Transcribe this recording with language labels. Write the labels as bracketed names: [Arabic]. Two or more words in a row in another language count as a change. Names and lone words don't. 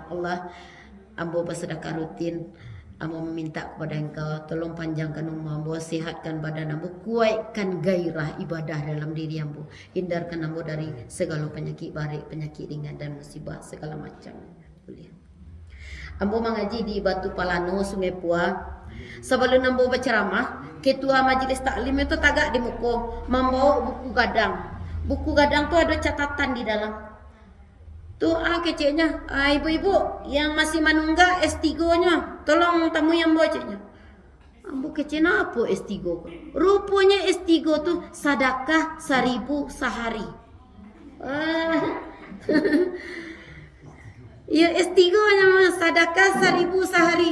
[Indonesian] Allah, ambo bersedekah rutin. Ambo meminta kepada engkau, tolong panjangkan umur ambo, sehatkan badan ambo, kuatkan gairah ibadah dalam diri ambo, hindarkan ambo dari segala penyakit barik, penyakit ringan dan musibah segala macam. Boleh. Ambo mengaji di Batu Palano, Sungai Pua. Sebelum ambo berceramah, ketua majelis taklim itu tagak di muka membawa buku gadang. Buku gadang tu ada catatan di dalam. Tu keceknya, ibu-ibu yang masih menunggak S3-nya, tolong tamu yang bawa ceknya. Ambo keceknya apa S3? Rupanya S3 tu sedekah 1000 sehari. Ya S3-nya sedekah 1000 sehari.